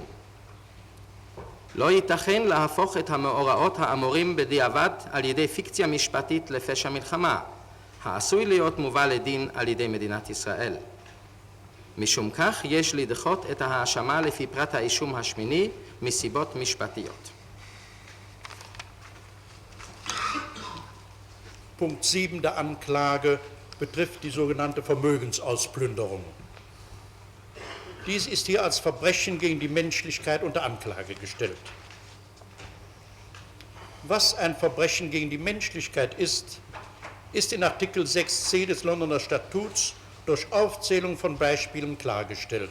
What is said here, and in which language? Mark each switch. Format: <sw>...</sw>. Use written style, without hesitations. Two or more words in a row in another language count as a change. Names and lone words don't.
<he>לא ייתכן להפוך את המאורעות האמורים בדיעבד על ידי פיקציה משפטית לפשע מלחמה, העשוי להיות מובא לדין על ידי מדינת ישראל. משום כך יש לדחות את ההאשמה לפי פרט האישום השמיני מסיבות משפטיות.</he> <de>Punkt 7 der Anklage betrifft die sogenannte Vermögensausplünderung. Dies ist hier als Verbrechen gegen die Menschlichkeit unter Anklage gestellt. Was ein Verbrechen gegen die Menschlichkeit ist, ist in Artikel 6c des Londoner Statuts durch Aufzählung von Beispielen klargestellt.</de>